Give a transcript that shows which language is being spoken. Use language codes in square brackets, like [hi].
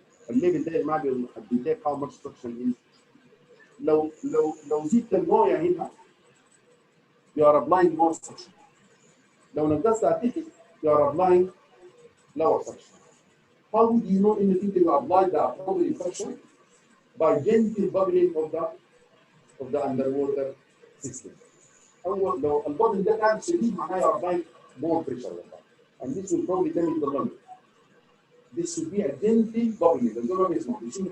[ar] الليفل ده ما بيحدد [en] how much suction is. [ar] لو زدت المويه هنا [en] you are applying more suction. [ar] لو نقصت التيكت [en] you are applying lower suction. How do you know anything you apply the appropriate suction? By gentle bubbling of the underwater system. [ar] أول لو البابل ده كان شديد معناه [en] you are applying more pressure. And this will probably damage the lung. This should be a gentle bubbling. The lung is not.